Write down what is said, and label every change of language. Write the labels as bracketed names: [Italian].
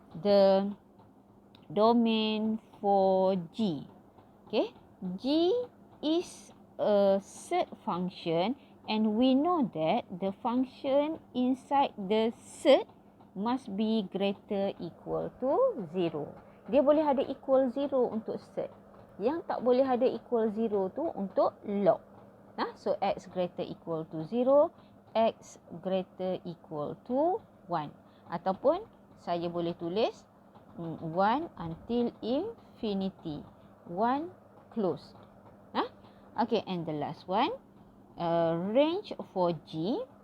[English] The domain for G. Okay, G is a set function and we know that the function inside the set must be greater equal to 0. [Malay] Dia boleh ada equal 0 untuk set. Yang tak boleh ada equal 0 tu untuk log. [English] So x greater equal to 0, x greater equal to 1. [Malay] Ataupun saya boleh tulis 1 [English] until infinity. 1 closed. Okay, and the last one, range for G.